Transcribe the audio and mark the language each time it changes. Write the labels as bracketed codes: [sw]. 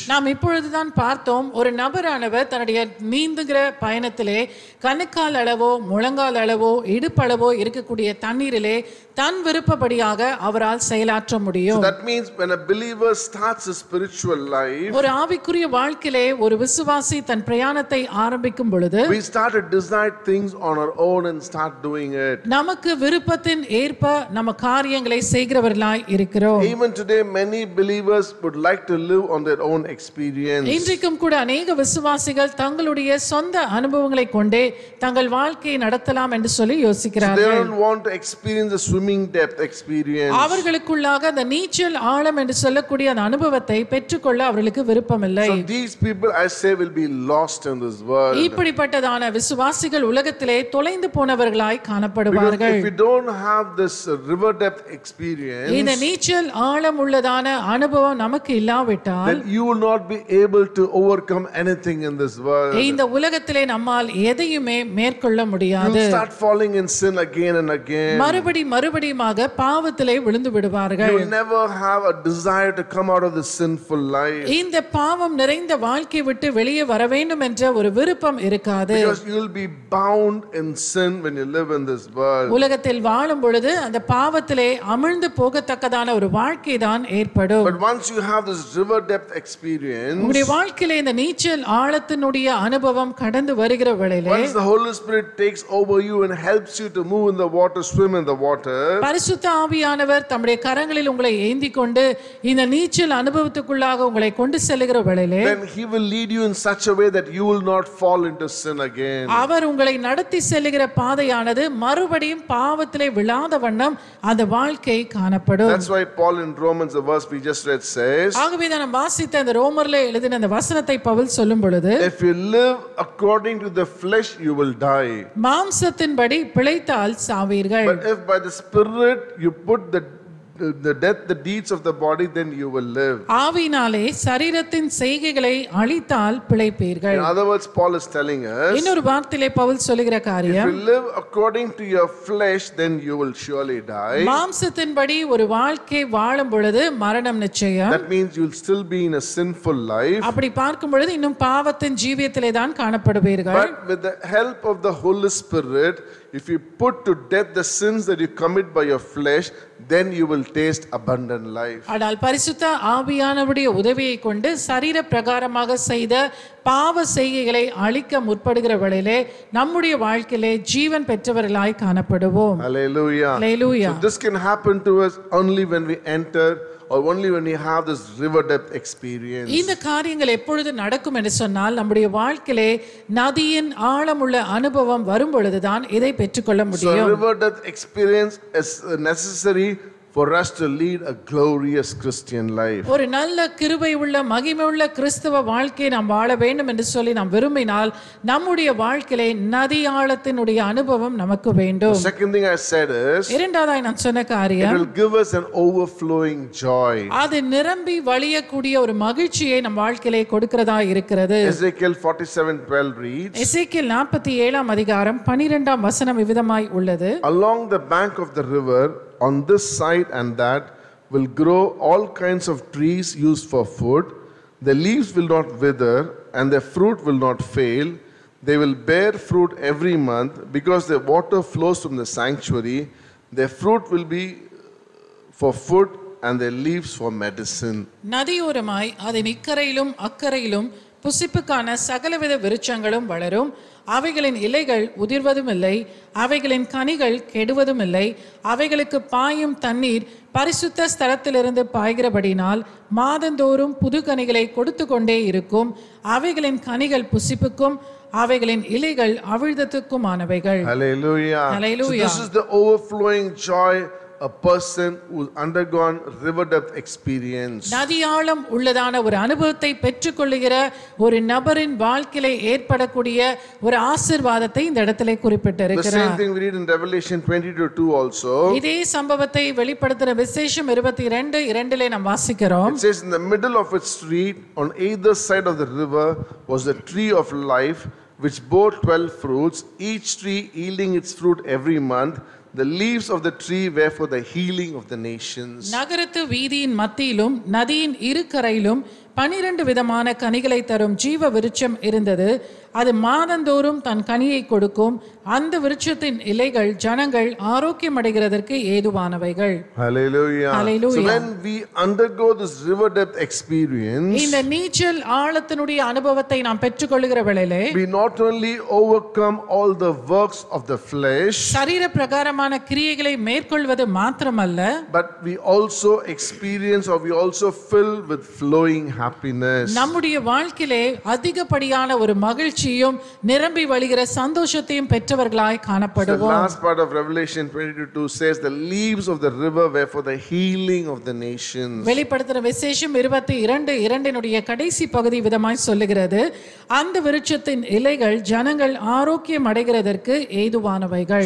[ta] நாம் இப்பொழுதுதான் பார்த்தோம், ஒரு நபரானவர் தன்னுடைய நீந்துகிற பயணத்திலே கணுக்கால் அளவோ முழங்கால் அளவோ இடுப்பளவோ இருக்கக்கூடிய தண்ணீரிலே தன் விருப்பப்படியாக அவரால் செயலாற்ற [en] So [ta] முடியும். [en] that means when a believer starts his spiritual life, [ta] ஒரு ஆவிக்குரிய வாழ்க்கையிலே ஒரு விசுவாசி தன் பிரயாணத்தை ஆரம்பிக்கும் பொழுது [en] we start to decide things on our own and start doing it. [ta] நமக்கு விருப்பத்தின் ஏற்ப நம்ம காரியங்களை செய்கிறவர்களாய் இருக்கிறோம். [en] Even today, many believers would like to live on their own experience. [ta] இன்றைக்கும் கூட அநேக விசுவாசிகள் தங்களுடைய சொந்த அனுபவங்களை கொண்டே தங்கள் வாழ்க்கையை நடத்தலாம் என்று சொல்லி [en] They [ta] யோசிக்கிறார்கள். [en] don't want to experience the swimming depth experience. [ta] அவர்களுக்குள்ளாக அந்த நீச்சல் ஆழம் என்று சொல்லக்கூடிய அந்த அனுபவத்தை பெற்றுக்கொள்ள அவர்களுக்கு விருப்பமில்லை. [en] So these people, I say, will be lost in this world. [ta] இப்படிப்பட்டதான விசுவாசிகள் உலகத்திலே தொலைந்து போனவர்களாய் [en] Because [ta] காணப்படுவார்கள். [en] if we don't have this river depth experience, [ta] இந்த நீச்சல் ஆழம் உள்ளதான அனுபவம் நமக்கு இல்லாவிட்டால் [en] then you will not be able to overcome anything in this world. [ta] இந்த உலகத்திலே நம்மால் எதையுமே மேற்கொள்ள [en] You [ta] முடியாது. [en] will start falling in sin again and again. [ta] மறுபடியுமாக பாவத்திலே விழுந்து [en] You [ta] விடுவார்கள். [en] will never have a desire to come out of this sinful life. [ta] இந்த பாவம் நிறைந்த வாழ்க்கை விட்டு வெளியே வர வேண்டும் என்ற ஒரு விருப்பம் இருக்காது. [en] Because you will be bound in sin when you live in this world. [ta] உலகத்தில் வாழும் பொழுது அந்த பாவத்திலே அமிழ்ந்து போகத்தக்கதான ஒரு வாழ்க்கை தான் ஏற்படும். [en] But once you have this river depth experience, [ta] உங்களுடைய வாழ்க்கையில இந்த நீச்சல் ஆழத்தினுடைய அனுபவம் கடந்து வருகிற வேளையிலே [en] once the Holy Spirit takes over you and helps you to move in the water, swim in the water, [ta] பரிசுத்த ஆவியானவர் தம்முடைய கரங்களில் உங்களை ஏந்தி கொண்டு இந்த நீச்சல் அனுபவத்துக்குள்ளாக உங்களை கொண்டு செல்லுகிற வேளையிலே [en] then He will lead you in such a way that you will not fall into sin again. [ta] அவர் உங்களை நடத்தி செல்லுகிற பாதையானது மறுபடியும் பாவத்திலே விழாத வண்ணம் அந்த வாழ்க்கை காணப்படும். [en] That's why Paul in Romans, the verse we just read, says, [ta] ஆகவே தான் நாம் வாசித்த அந்த ரோமர்ல எழுதின அந்த வசனத்தை பவுல் சொல்லும் பொழுது, [en] if you live according to the flesh, you will die. [ta] மாம்சத்தின்படி பிழைத்தால் சாவீர்கள். [en] But if by the Spirit you put the death, the deeds of the body, then you will live. [ta] ஆவியினாலே சரீரத்தின் செய்கைகளை அழித்தால் பிழைப்பீர்கள். [en] In other words, Paul is telling us, [ta] இன்னொரு வார்த்தையிலே பவுல் சொல்லுகிற [en] if [ta] காரியம், [en] you live according to your flesh, then you will surely die. [ta] மாம்சத்தின்படி ஒரு வாழ்க்கை வாழும் பொழுது மரணம் நிச்சயம். [en] That means you will still be in a sinful life. [ta] அப்படி பார்க்கும் பொழுது இன்னும் பாவத்தின் ஜீவியத்திலே தான் காணப்படுவீர்கள். [en] But with the help of the Holy Spirit, if you put to death the sins that you commit by your flesh, then you will taste abundant life. [ta] ஆனால் பரிசுத்த ஆவியானவருடைய உதவியை கொண்டு சரீர பிரகாரமாக செய்த பாவ செய்கைகளை அழிக்க முற்படுகிற வேளையிலே நம்முடைய வாழ்க்கையிலே ஜீவன் பெற்றவர்களாய் காணப்படுவோம். [en] Hallelujah. Hallelujah. So this can happen to us only when we enter, or only when we have this river depth experience. [ta] இந்த காரியங்கள் எப்பொழுது நடக்கும் என்று சொன்னால் நம்முடைய வாழ்க்கையிலே நதியின் ஆழமுள்ள அனுபவம் வரும் பொழுதுதான் இதை பெற்றுக்கொள்ள [en] So [ta] முடியும். [en] river depth experience is necessary for us to lead a glorious Christian life. [ta] ஒரு நல்ல கிருபை உள்ள மகிமை உள்ள கிறிஸ்தவ வாழ்க்கையை நாம் வாழ வேண்டும் என்று சொல்லி நாம் விரும்பினால் நம்முடைய வாழ்க்கையிலே நதி ஆழத்தினுடைய அனுபவம் நமக்கு வேண்டும். [en] The second thing I said is, [ta] இரண்டாவதாய் நான் சொன்ன [en] it [ta] காரியம், [en] will give us an overflowing joy. [ta] அது நிரம்பி வழியக்கூடிய ஒரு மகிழ்ச்சியை நம் வாழ்க்கையிலே கொடுக்கிறதா இருக்கிறது. [en] Ezekiel 47:12 reads, [ta] எசேக்கியேல் 47 அதிகாரம் 12 வசனம் இவ்விதமாய் உள்ளது. [en] along the bank of the river, on this side and that, will grow all kinds of trees used for food. The leaves will not wither, and their fruit will not fail. They will bear fruit every month, because their water flows from the sanctuary. Their fruit will be for food, and their leaves for medicine. [ta] நதியோரமாய் அதன் இக்கரையிலும் அக்கரையிலும் புசிப்புக்கான சகலவித விருட்சங்களும் வளரும். அவைகளின் இலைகள் உதிர்வதும் இல்லை, அவைகளின் கனிகள் கெடுவதும் இல்லை. அவைகளுக்கு பாயும் தண்ணீர் பரிசுத்த ஸ்தலத்திலிருந்து பாய்கிறபடினால் மாதந்தோறும் புது கனிகளை கொடுத்து கொண்டே இருக்கும். அவைகளின் கனிகள் புசிப்புக்கும் அவைகளின் இலைகள் அவிழ்தத்துக்குமானவைகள். [en] Hallelujah. Hallelujah. So this is the overflowing joy a person who's undergone river depth experience. [ta] நதியாழம் உள்ளதான ஒரு அனுபவத்தை பெற்றுக்கொள்ளுகிற ஒரு நபரின் வாழ்க்கையிலே ஏற்படக்கூடிய ஒரு ஆசீர்வாதத்தை இந்த இடத்திலே [en] The [ta] குறிப்பிட்டிருக்கிறார். [en] same thing we read in Revelation 22:2 also. [ta] இதே சம்பவத்தை வெளிப்படுத்துகிற விசேஷம் 22:2 நாம் வாசிக்கிறோம். [en] It says, in the middle of its street, on either side of the river, was the tree of life, which bore 12 fruits, each tree yielding its fruit every month. the leaves of the tree were for the healing of the nations. [ta] நகரத்து வீதியின் மத்தியிலும் நதியின் இரு கரையிலும் 12 விதமான கனிகளை தரும் ஜீவ விருட்சம் இருந்தது. அது மாதந்தோறும் தன் கனியை கொடுக்கும். அந்த விருட்சத்தின் இலைகள் ஜனங்கள் ஆரோக்கியம் அடைகிறதற்கு ஏதுவானவைகள். [en] Hallelujah. Hallelujah. So when we undergo this river depth experience, [ta] இந்த நீச்சல் ஆழத்தினுடைய அனுபவத்தை நாம் பெற்றுக்கொள்கிற வேளையிலே [en] we not only overcome all the works of the flesh, [ta] சரீர பிரகாரமான கிரியைகளை மேற்கொள்வது மாத்திரமல்ல, [en] but we also experience or we also fill with flowing happiness. [ta] நம்முடைய வாழ்க்கையிலே அதிகப்படியான ஒரு மகிழ்ச்சியும் நிரம்பி வழிகிற சந்தோஷத்தையும் பெற்றவர்களாய் [en] The [ta] காணப்படுவோம். [en] last part of Revelation 22 says the leaves of the river were for the healing of the nations. [ta] வெளிப்படுத்துற விசேஷம் 22:2 கடைசி பகுதி விதமாய் சொல்லுகிறது, அந்த விருட்சத்தின் இலைகள் ஜனங்கள் ஆரோக்கியம் அடைகிறதற்கு ஏதுவானவைகள்.